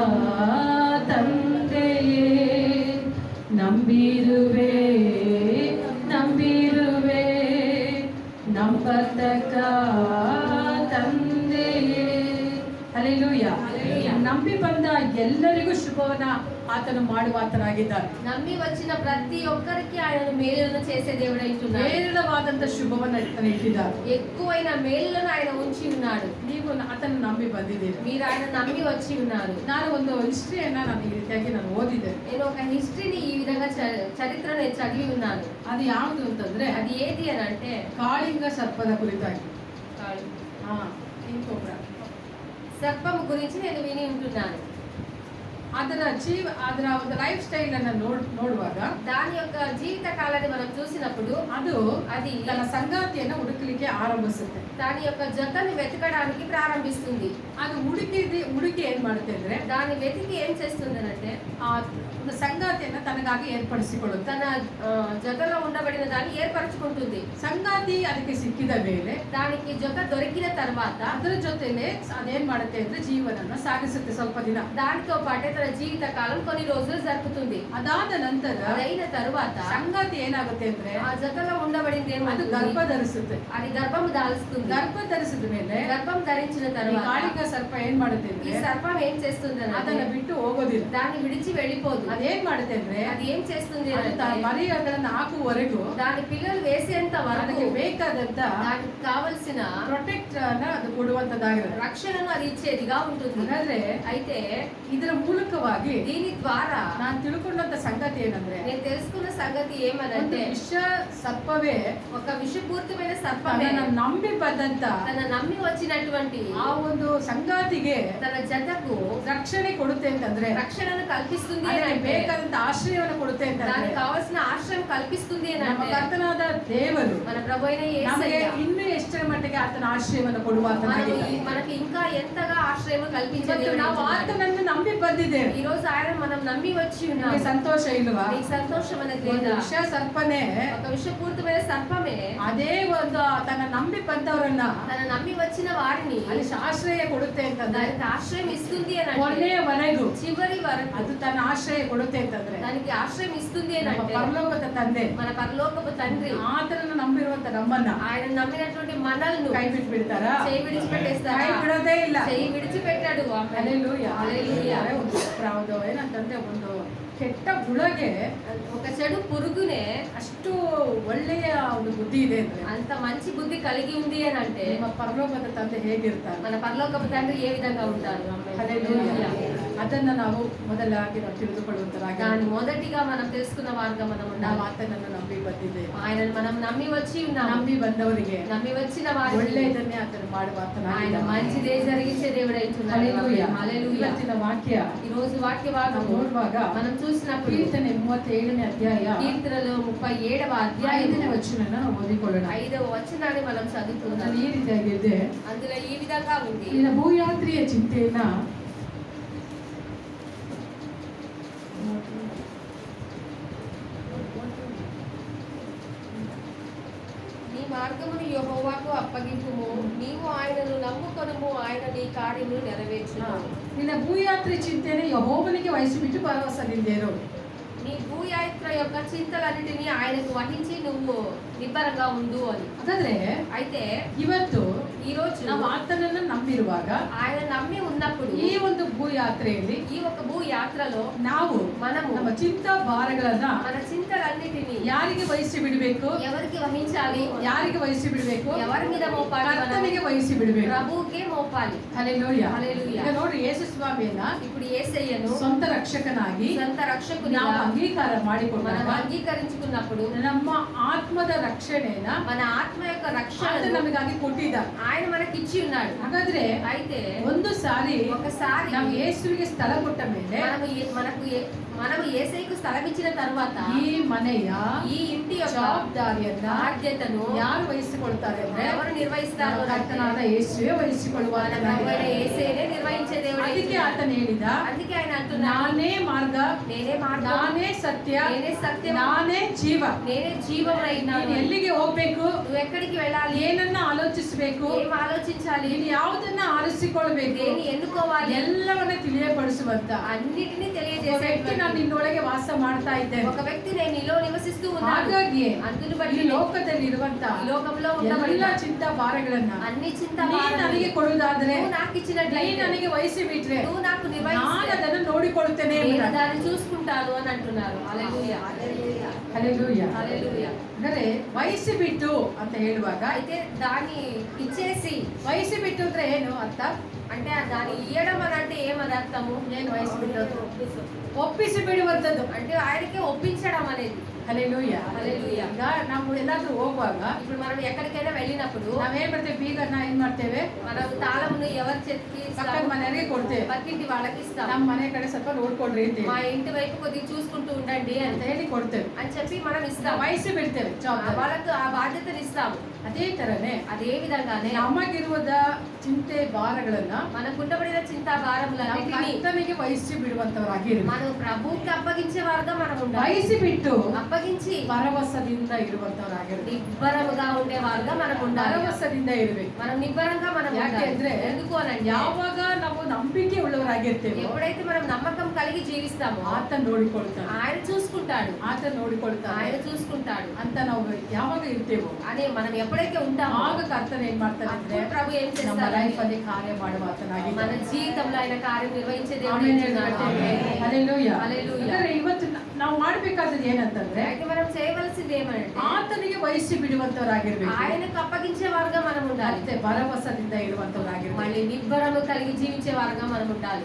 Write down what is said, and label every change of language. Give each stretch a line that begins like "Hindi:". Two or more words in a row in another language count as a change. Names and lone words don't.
Kannada: ತಂದೆಯೇ, ನಂಬಿರುವೆ ನಂಬಿರುವೆ ನಂಬತಕ್ಕ ತಂದೆಯೇ. ಹಲ್ಲೆಲೂಯಾ. ನಂಬಿ ಬಂದ ಎಲ್ಲರಿಗೂ ಶುಭವನ್ನ ಆತನು ಮಾಡುವ ಆತನಾಗಿದ್ದಾನೆ.
Telugu: నమ్మి వచ్చిన ప్రతి ఒక్కరికి ఆయన మేలులను చేసే దేవుడై ఉంటున్నాడు.
Kannada: ಹೇರಳವಾದಂತ ಶುಭವನ್ನ ಆತನು ಇಟ್ಟಿದ್ದಾನೆ.
Telugu: ఎక్కువైన మేలులను ఆయన ఉంచి ఉన్నాడు.
Kannada: ನೀವು ಆತನ ನಂಬಿ ಬಂದಿದ್ದೀರಿ.
Telugu: మీరు ఆయన నమ్మి వచ్చి ఉన్నారు.
Kannada: ನಾನು ಒಂದು ಹಿಸ್ಟ್ರಿಯನ್ನ ನಾನು ಈ ರೀತಿಯಾಗಿ ನಾನು ಓದಿದೆ.
Telugu: నేను ఒక హిస్టరీని ఈ విధంగా చరిత్ర నేను చదివి ఉన్నాను.
Kannada: ಅದು ಯಾವುದು ಅಂತಂದ್ರೆ
Telugu: అది ఏది అని అంటే
Kannada: ಕಾಳಿಂಗ ಸರ್ಪದ ಕುರಿತಾಗಿ. ಹಾ, ಇಂಕೊಬ್ರ
Telugu: సర్పము గురించి నేను విని ఉంటున్నాను.
Kannada: ಅದರ ಒಂದು
English: life style
Kannada: ಅನ್ನ ನೋಡುವಾಗ
Telugu: దాని యొక్క జీవిత కాలాన్ని మనం చూసినప్పుడు అది
Kannada: ತನ್ನ ಸಂಗಾತಿಯನ್ನ ಹುಡುಕಲಿಕ್ಕೆ ಆರಂಭಿಸುತ್ತೆ.
Telugu: దాని యొక్క జతని వెతకడానికి ప్రారంభిస్తుంది.
Kannada: ಅದು ಹುಡುಕಿ ಏನ್ ಮಾಡುತ್ತೆ ಅಂದ್ರೆ
Telugu: దాన్ని వెతికి ఏం చేస్తుంది అంటే
Kannada: ಆ ಒಂದು ಸಂಗಾತಿಯನ್ನ ತನಗಾಗಿ ಏರ್ಪಡಿಸಿಕೊಳ್ಳುತ್ತೆ.
Telugu: తన జతలో ఉండబడిన దాన్ని ఏర్పరచుకుంటుంది.
Kannada: ಸಂಗಾತಿ ಅದಕ್ಕೆ ಸಿಕ್ಕಿದ ಮೇಲೆ
Telugu: దానికి జత దొరికిన తర్వాత
Kannada: ಅದರ ಜೊತೆಲೆ ಅದೇನ್ ಮಾಡುತ್ತೆ ಅಂದ್ರೆ ಜೀವನನ ಸಾಗಿಸುತ್ತೆ ಸ್ವಲ್ಪ ದಿನ.
Telugu: దానితో పాటే తన జీవిత కాలం కొన్ని రోజులు జరుపుతుంది.
Kannada: ಅದಾದ ನಂತರ
Telugu: అదైన తరువాత
Kannada: ಸಂಗಾತಿ ಏನಾಗುತ್ತೆ ಅಂದ್ರೆ
Telugu: ఆ జతలో ఉండబడింది
Kannada: ಅದು ಗರ್ಭ ಧರಿಸುತ್ತೆ.
Telugu: అది గర్భం దాల్స్తుంది.
Kannada: ಗರ್ಭ ಧರಿಸಿದ ಮೇಲೆ
Telugu: గర్భం ధరించిన తర్వాత
Kannada: ಕಾಳಿಂಗ ಸರ್ಪ ಏನ್ ಮಾಡುತ್ತೆ
Telugu: ఈ
Kannada: ಅಂದ್ರೆ
Telugu: సర్పం ఏం చేస్తుంది
Kannada: ಅದನ್ನ ಬಿಟ್ಟು ಹೋಗೋದಿಲ್ಲ.
Telugu: దాన్ని విడిచి వెళ్ళిపోదు.
Kannada: ಅದೇನ್ ಮಾಡುತ್ತೆ ಅಂದ್ರೆ
Telugu: అది ఏం చేస్తుంది
Kannada: ಅದು ಮರಿಗಳನ್ನ ಹಾಕುವರೆಗೂ
Telugu: దాని పిల్లలు వేసేంత వరకు
Kannada: ಅದಕ್ಕೆ ಬೇಕಾದಂತ
Telugu: దానికి కావలసిన
Kannada: ಪ್ರೊಟೆಕ್ಟ್ ಅನ್ನ ಅದು ಕೊಡುವಂತದ್ದಾಗಿರುತ್ತೆ.
Telugu: రక్షణను అది ఇచ్చేదిగా ఉంటుంది.
Kannada: ಹಾಗಾದ್ರೆ
Telugu: అయితే
Kannada: ಇದರ ಮೂಲಕವಾಗಿ
Telugu: దీని ద్వారా
Kannada: ನಾನು ತಿಳ್ಕೊಂಡಂತ ಸಂಗತಿ ಏನಂದ್ರೆ
Telugu: నేను తెలుసుకున్న సంగతి ఏమనంటే
Kannada: ವಿಷ ಸರ್ಪವೇ
Telugu: ఒక విషపూరితమైన సర్పమే
Kannada: ತನ್ನನ್ನ ನಂಬಿ ಬಂದಂತ
Telugu: తన నమ్మి వచ్చినటువంటి
Kannada: ಆ ಒಂದು ಸಂಗಾತಿಗೆ
Telugu: తన జతకు
Kannada: ರಕ್ಷಣೆ ಕೊಡುತ್ತೆ ಅಂತಂದ್ರೆ
Telugu: రక్షణను కల్పిస్తుంది అని
Kannada: ಅದಕ್ಕೆ
Telugu: అంటే
Kannada: ಬೇಕಾದಂತ ಆಶ್ರಯವನ್ನು ಕೊಡುತ್ತೆ ಅಂತಂದ್ರೆ
Telugu: దానికి కావాల్సిన ఆశ్రయం కల్పిస్తుంది అని
Kannada: ನಮ್ಮ
Telugu: అంటే
Kannada: ಕರ್ತನಾದ ದೇವರು
Telugu: మన ప్రభువైన
Kannada: ನಮಗೆ
Telugu: యేసయ్య
Kannada: ಇನ್ನೂ ಎಷ್ಟರ ಮಟ್ಟಿಗೆ ಆತನ ಆಶ್ರಯವನ್ನು ಕೊಡುವ ಆತನಾಗಿದ್ದಾನೆ.
Telugu: మనకి ఇంకా ఎంతగా ఆశ్రయం కల్పించే
Kannada: ಇವತ್ತು
Telugu: దేవుడై
Kannada: ನಾವು
Telugu: ఉన్నాడు.
Kannada: ಆತನನ್ನು ನಂಬಿ ಬಂದಿದ್ದೇವೆ.
Telugu: ఈ రోజు ఆయన మనం నమ్మి వచ్చి ఉన్నాం.
Kannada: ನಿಮಗೆ ಸಂತೋಷ ಇಲ್ವಾ?
Telugu: నీకు సంతోషం అనేది
Kannada: ಒಂದು
Telugu: లేదా?
Kannada: ವಿಷ ಸರ್ಪನೇ
Telugu: ఒక విషపూరితమైన సర్పమే
Kannada: ಅದೇ ಒಂದು ತನ್ನ ನಂಬಿ ಬಂದವರನ್ನ
Telugu: తన నమ్మి వచ్చిన వారిని
Kannada: ಅಲ್ಲಿ ಆಶ್ರಯ ಕೊಡುತ್ತೆ ಅಂತಂದ್ರೆ
Telugu: దానికి ఆశ్రయం ఇస్తుంది అని అంటే
Kannada: ಕೊನೆಯವರೆಗೂ
Telugu: చివరి వరకు
Kannada: ಅದು ತನ್ನ ಆಶ್ರಯ ಕೊಡುತ್ತೆ ಅಂತಂದ್ರೆ
Telugu: దానికి ఆశ్రయం ఇస్తుంది అని
Kannada: ನಮ್ಮ
Telugu: అంటే
Kannada: ಪರಲೋಕದ ತಂದೆ
Telugu: మన పరలోకపు తండ్రి
Kannada: ಆತನನ್ನು ನಂಬಿರುವಂತ ನಮ್ಮನ್ನ
Telugu: ఆయన నమ్మినటువంటి మనల్ని
Kannada: ಕೈ ಬಿಟ್ಟು ಬಿಡ್ತಾರಾ?
Telugu: చేయి విడిచిపెట్టేస్తారా?
Kannada: ಕೈ ಬಿಡೋದೇ ಇಲ್ಲ.
Telugu: చేయి విడిచిపెట్టాడు.
Kannada: ಹಲ್ಲೆಲೂಯಾ.
Telugu: హల్లెలూయా.
Kannada: ಒಂದು ಏನಂತಂದ್ರೆ ಒಂದು ಕೆಟ್ಟ ಹುಳಗೆ
Telugu: ఒక చెడు పురుగునే
Kannada: ಅಷ್ಟು ಒಳ್ಳೆಯ ಒಂದು ಬುದ್ಧಿ ಇದೆ ಅಂದ್ರೆ
Telugu: అంత మంచి బుద్ధి కలిగి ఉంది అని అంటే
Kannada: ನಮ್ಮ ಪರಲೋಕದ ತಂದೆ ಹೇಗಿರ್ತಾರೆ?
Telugu: మన పరలోకపు తండ్రి ఏ విధంగా ఉంటారు?
Kannada: ಹಲ್ಲೆಲೂಯಾ. ಅದನ್ನ ನಾವು ಮೊದಲಾಗಿ ನಾವು ತಿಳಿದುಕೊಳ್ಳುವಂತರಾಗಿ
Telugu: దాని మొదటిగా మనం తెలుసుకున్న వారుగా మనం
Kannada: ನಾವು
Telugu: ఉండాలి.
Kannada: ಆತನನ್ನು ನಂಬಿ ಬಂದಿದ್ದೇವೆ.
Telugu: ఆయనను మనం నమ్మి వచ్చి ఉన్నాం.
Kannada: ನಂಬಿ ಬಂದವರಿಗೆ
Telugu: నమ్మి వచ్చిన వారికి
Kannada: ಒಳ್ಳೆಯದನ್ನೇ ಆತನು ಮಾಡುವ
Telugu: ఆయన
Kannada: ಆತನಾಗಿದ್ದಾನೆ.
Telugu: మంచిదే జరిగించే దేవుడై ఉంటున్నాడు.
Kannada: ಹಲ್ಲೆಲೂಯಾ.
Telugu: హల్లెలూయా.
Kannada: ಇವತ್ತಿನ ವಾಕ್ಯ
Telugu: ఈ రోజు వాక్య
Kannada: ನಾವು
Telugu: భాగం
Kannada: ನೋಡುವಾಗ
Telugu: మనం చూసినప్పుడు
Kannada: ಕೀರ್ತನೆ 37ನೇ ಅಧ್ಯಾಯ
Telugu: కీర్తనలు 37వ అధ్యాయం
Kannada: 5ನೇ ವಚನನ ನಾವು ಓದಿಕೊಳ್ಳೋಣ.
Telugu: 5వ వచనాన్ని మనం చదువుతున్నాం.
Kannada: ಅದು ಈ ರೀತಿಯಾಗಿದೆ.
Telugu: అందులో ఈ విధంగా ఉంది.
Kannada: ನಿನ್ನ ಭೂಯಾತ್ರೆಯ ಚಿಂತೆಯನ್ನ
Telugu: నీ మార్గమును యెహోవాకు అప్పగింపుము, నీవు ఆయనను నమ్ముకొనుము, ఆయన నీ కార్యములు నెరవేర్చును.
Kannada: ನಿನ್ನ ಭೂಯಾತ್ರೆ ಚಿಂತೆಯನ್ನು ಯೆಹೋವನಿಗೆ ವಹಿಸಿಬಿಟ್ಟು ಭರವಸೆಯಿಂದೇರು.
Telugu: నీ భూయాత్ర యొక్క చింతలన్నిటినీ ఆయనకు వహించి నువ్వు నిబ్బరంగా ఉండు అని.
Kannada: ಹಾಗಾದ್ರೆ
Telugu: అయితే
Kannada: ಇವತ್ತು
Telugu: ఈ రోజు
Kannada: ನಾವು ಆತನನ್ನ ನಂಬಿರುವಾಗ
Telugu: ఆయన నమ్మి ఉన్నప్పుడు
Kannada: ಈ ಒಂದು ಭೂಯಾತ್ರೆಯಲ್ಲಿ
Telugu: ఈ ఒక భూ యాత్రలో
Kannada: ನಾವು
Telugu: మనము
Kannada: ನಮ್ಮ ಚಿಂತಾ ಭಾರಗಳನ್ನ
Telugu: మన చింతలన్నిటినీ
Kannada: ಯಾರಿಗೆ ವಹಿಸಿ ಬಿಡಬೇಕು?
Telugu: ఎవరికి వహించాలి?
Kannada: ಯಾರಿಗೆ ವಹಿಸಿ ಬಿಡಬೇಕು?
Telugu: ఎవరి మీద మోపాలి?
Kannada: ಕರ್ತನಿಗೆ ವಹಿಸಿ ಬಿಡಬೇಕು.
Telugu: ప్రభువుకే మోపాలి.
Kannada: ಹಲ್ಲೆಲೂಯಾ.
Telugu: హల్లెలూయా.
Kannada: ಈಗ ನೋಡಿ ಯೇಸು ಸ್ವಾಮಿಯನ್ನ
Telugu: ఇప్పుడు యేసయ్యను
Kannada: ಸ್ವಂತ ರಕ್ಷಕನಾಗಿ
Telugu: సొంత రక్షకునిగా
Kannada: ನಾವು ಅಂಗೀಕಾರ
Telugu: మనం
Kannada: ಮಾಡಿಕೊಂಡಾಗ
Telugu: అంగీకరించుకున్నప్పుడు
Kannada: ನಮ್ಮ ಆತ್ಮದ ರಕ್ಷಣೆಯನ್ನ
Telugu: మన ఆత్మ యొక్క
Kannada: ಆತ
Telugu: రక్షణ
Kannada: ನಮಗಾಗಿ ಕೊಟ್ಟಿದ್ದ.
Telugu: ఆయన మనకి ఇచ్చి ఉన్నాడు.
Kannada: ಹಾಗಾದ್ರೆ
Telugu: అయితే
Kannada: ಒಂದು ಸಾರಿ
Telugu: ఒకసారి
Kannada: ನಾವು ಯೇಸುವಿಗೆ ಸ್ಥಳ ಕೊಟ್ಟ ಮೇಲೆ
Telugu: మనము యేసయ్యకు స్థలం ఇచ్చిన తర్వాత
Kannada: ಈ ಮನೆಯ
Telugu: ఈ ఇంటి యొక్క
Kannada: ಜವಾಬ್ದಾರಿಯನ್ನ
Telugu: బాధ్యతను
Kannada: ಯಾರು ವಹಿಸಿಕೊಳ್ತಾರೆ ಅಂದ್ರೆ
Telugu: ఎవరు నిర్వహిస్తారు
Kannada: ನಮ್ಮ
Telugu: అంటే
Kannada: ಕರ್ತನಾದ ಯೇಸುವೇ వహిಸಿಕೊಳ್ಳುವ
Telugu: మన ప్రభువైన యేసయ్యనే నిర్వహించే దేవుడు.
Kannada: ಅದಕ್ಕೆ ಆತನು ಹೇಳಿದ,
Telugu: అందుకే ఆయన అంటున్నాడు,
Kannada: ನಾನೇ ಮಾರ್ಗ,
Telugu: నేనే మార్గం,
Kannada: ನಾನೇ ಸತ್ಯ,
Telugu: నేనే సత్యం,
Kannada: ನಾನೇ ಜೀವ.
Telugu: నేనే జీవమైనాను.
Kannada: ನೀನು ಎಲ್ಲಿಗೆ ಹೋಗ್ಬೇಕು,
Telugu: నువ్వు ఎక్కడికి వెళ్ళాలి,
Kannada: ಏನನ್ನ ಆಲೋಚಿಸಬೇಕು,
Telugu: ఏం ఆలోచించాలి,
Kannada: ನೀನು ಯಾವುದನ್ನ ಆರಿಸಿಕೊಳ್ಬೇಕು,
Telugu: దేన్ని ఎన్నుకోవాలి,
Kannada: ಎಲ್ಲವನ್ನ ತಿಳಿಯಪಡಿಸುವಂತ
Telugu: అన్నిటినీ
Kannada: ಒಬ್ಬ
Telugu: తెలియజేసే
Kannada: ವ್ಯಕ್ತಿ ನಾನು ನಿನ್ನೊಳಗೆ ವಾಸ ಮಾಡ್ತಾ ಇದ್ದೇನೆ.
Telugu: ఒక వ్యక్తి నేను నీలో నివసిస్తూ ఉన్నాను.
Kannada: ಹಾಗಾಗಿ
Telugu: అందును
Kannada: ಈ
Telugu: బట్టి
Kannada: ಲೋಕದಲ್ಲಿ ಇರುವಂತ
Telugu: ఈ లోకంలో
Kannada: ಎಲ್ಲ
Telugu: ఉన్న
Kannada: ಚಿಂತಾ ಭಾರಗಳನ್ನ
Telugu: అన్ని చింత
Kannada: ನೀನು ನನಗೆ ಕೊಡುವುದಾದ್ರೆ,
Telugu: నువ్వు నాకు
Kannada: ನೀನು
Telugu: ఇచ్చినట్లయితే,
Kannada: ನನಗೆ ವಹಿಸಿ ಬಿಟ್ರೆ
Telugu: నువ్వు నాకు
Kannada: ನಾನು
Telugu: నిర్వహిస్తే
Kannada: ಅದನ್ನು ನೋಡಿಕೊಳ್ಳುತ್ತೇನೆ
Telugu: నేను
Kannada: ಎಂಬುದಾಗಿ.
Telugu: దాన్ని చూసుకుంటాను అని అంటున్నారు. హల్లెలూయా,
Kannada: ಹಲ್ಲೆಲೂಯಾ.
Telugu: హల్లెలూయా.
Kannada: ಅಂದರೆ ವಹಿಸಿ ಬಿಟ್ಟು ಅಂತ ಹೇಳುವಾಗ,
Telugu: అయితే దాన్ని ఇచ్చేసి,
Kannada: ವಹಿಸಿ ಬಿಟ್ಟು ಅಂದ್ರೆ ಏನು ಅರ್ಥ?
Telugu: అంటే దాన్ని ఇయ్యడం అని అంటే ఏమది అర్థము?
Kannada: ಏನು ವಹಿಸಿ ಬಿಟ್ಟು? ಒಪ್ಪಿಸಿ ಬಿಡುವಂಥದ್ದು.
Telugu: అంటే ఆయనకే ఒప్పించడం అనేది.
Kannada: ಹಲ್ಲೆಲೂಯಾ.
Telugu: హల్లెలూయా.
Kannada: ಈಗ ನಾವು ಎಲ್ಲಾದ್ರೂ ಹೋಗುವಾಗ
Telugu: ఇప్పుడు మనం ఎక్కడికైనా వెళ్ళినప్పుడు
Kannada: ನಾವೇನ್ ಮಾಡ್ತೇವೆ, ಬೀಗನ್ನ ಏನ್ ಮಾಡ್ತೇವೆ,
Telugu: మనం తాళమును ఎవరి చేతికి
Kannada: ಪಕ್ಕದ
Telugu: ఇస్తాము?
Kannada: ಮನೆಯವರಿಗೆ ಕೊಡ್ತೇವೆ.
Telugu: పక్కింటి వాళ్ళకి ఇస్తాం.
Kannada: ನಮ್ಮ మನೆ కಡೆ ಸ್ವಲ್ಪ ನೋಡ್ಕೊಳ್ರಿ ಅಂತ
Telugu: మా ఇంటి వైపు కొద్దిగా చూసుకుంటూ ఉండండి
Kannada: ಅಂತ ಹೇಳಿ ಕೊಡ್ತೇವೆ.
Telugu: అని చెప్పి మనం ఇస్తాం.
Kannada: ವಹಿಸಿ ಬಿಡ್ತೇವೆ ಜವಾಬ್ದಾರಿ.
Telugu: వాళ్ళకు ఆ బాధ్యతను ఇస్తాము.
Kannada: ಅದೇ ತರನೇ
Telugu: అదే విధంగానే
Kannada: ನಮಗಿರುವುದ ಚಿಂತೆ ಭಾರಗಳನ್ನ
Telugu: మనకు ఉండబడిన చింతా
Kannada: ನಮ್ಮ
Telugu: భారములన్నిటినీ
Kannada: ಕರ್ತನಿಗೆ ವಹಿಸಿ ಬಿಡುವಂತವರಾಗಿರ್ಬೇಕು.
Telugu: మనం ప్రభువుకి అప్పగించే వారుగా మనం ఉండాలి.
Kannada: ವಹಿಸಿ ಬಿಟ್ಟು
Telugu: అప్పగించి
Kannada: ಭರವಸದಿಂದ ಇರುವಂತವರಾಗಿರ್ಬೇಕು.
Telugu: నిబ్బరముగా ఉండేవారుగా మనం ఉండాలి.
Kannada: ಭರವಸದಿಂದ ಇರಬೇಕು.
Telugu: మనం నిబ్బరంగా మనం
Kannada: ಯಾಕೆ
Telugu: ఉండాలి.
Kannada: ಅಂದ್ರೆ
Telugu: ఎందుకు అనంటే
Kannada: ಯಾವಾಗ ನಾವು ನಂಬಿಕೆ ಉಳ್ಳವರಾಗಿರ್ತೇವೆ,
Telugu: ఎప్పుడైతే మనం నమ్మకం కలిగి జీవిస్తామో
Kannada: ಆತ ನೋಡಿಕೊಳ್ತಾನೆ,
Telugu: ఆయన చూసుకుంటాడు,
Kannada: ಆತ ನೋಡಿಕೊಳ್ತಾನೆ
Telugu: ఆయన చూసుకుంటాడు
Kannada: ಅಂತ ನಾವು ಯಾವಾಗ ಇರ್ತೇವೋ
Telugu: అనే మనం ఎప్పుడైతే ఉంటామో
Kannada: ಆಗ ಕರ್ತನ ಏನ್ ಮಾಡ್ತಾನೆ ಅಂದ್ರೆ
Telugu: అప్పుడు ప్రభు ఏం
Kannada: ನಮ್ಮ
Telugu: చేస్తాడు?
Kannada: ಲೈಫ್ ಅಲ್ಲಿ ಕಾರ್ಯ ಮಾಡುವ
Telugu: మన
Kannada: ಆತನಾಗಿದ್ದಾನೆ.
Telugu: జీవితంలో ఆయన కార్యం నిర్వహించే దేవుడు.
Kannada: ಆಮೇಲೆ ಹಲ್ಲೆಲೂಯಾ.
Telugu: హల్లెలూయా.
Kannada: ಅಂದ್ರೆ ಇವತ್ತು ನಾವು ಮಾಡ್ಬೇಕಾದದ್ದು ಏನಂತಂದ್ರೆ
Telugu: అయితే మనం చేయవలసింది ఏమంటే
Kannada: ಆತನಿಗೆ ವಹಿಸಿ ಬಿಡುವಂತವರಾಗಿರ್ಬೇಕು.
Telugu: ఆయనకు అప్పగించే వారుగా మనం ఉండాలి.
Kannada: ಮತ್ತೆ ಭರವಸದಿಂದ ಇರುವಂತವರಾಗಿರ್ಬೇಕು.
Telugu: మళ్ళీ నిబ్బరము కలిగి జీవించే వారుగా మనం ఉండాలి.